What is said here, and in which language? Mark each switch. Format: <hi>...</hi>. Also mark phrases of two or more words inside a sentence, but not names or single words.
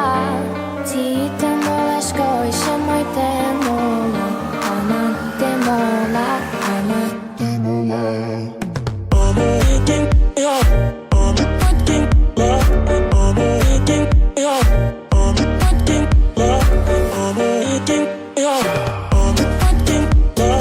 <sq>Ti te mola shkoj moj te mola, aman te mola, aman te mola.</sq> <en>I'm waiting, yeah. I'm waiting, yeah. I'm waiting, yeah. I'm waiting, yeah. I'm waiting, yeah. I'm waiting, yeah.</en>